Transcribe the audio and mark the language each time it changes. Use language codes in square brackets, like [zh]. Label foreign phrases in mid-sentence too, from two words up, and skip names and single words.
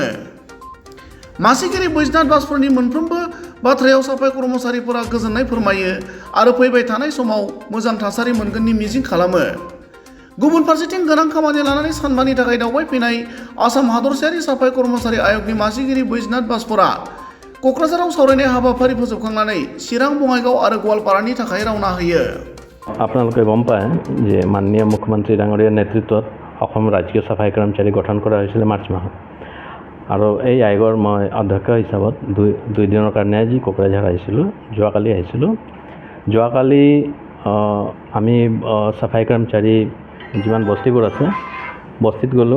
[brx] मासिगिरि बैजनाथ बाजपरनि मोनफ्रोमबो बाथ्रायाव साफाई कर्मचारिफोरा गोजोननाय फोरमायो आरो फैबाय थानाय समाव मोजां थासारि मोनगोननि मिजिं खालामो। गुबुन फारसेथिं गोनां खामानि लानानै सानबानि थाखाय दावबायफैनाय आसाम हादरसायारि साफाई कर्मचारी आय'गनि मासिगिरि बैजनाथ बाजपरा क'क्राझाराव सावरायनाय हाबाफारि फोजोबखांनानै चिरां बङाइगाव आरो गवालपारानि थाखाय रावना होयो। [as] আপোনালোকে গম পায় যে মাননীয় মুখ্যমন্ত্ৰী ডাঙৰীয়াৰ নেতৃত্বত অসম ৰাজ্যিক চাফাই কৰ্মচাৰী গঠন কৰা হৈছিল মাৰ্চ মাহত আৰু এই আয়োগৰ মই অধ্যক্ষ হিচাপত দুই দিনৰ কাৰণে আজি কোকৰাঝাৰ আহিছিলোঁ। যোৱাকালি আমি চাফাই কৰ্মচাৰী যিমান বস্তিবোৰ আছে বস্তিত গ'লোঁ।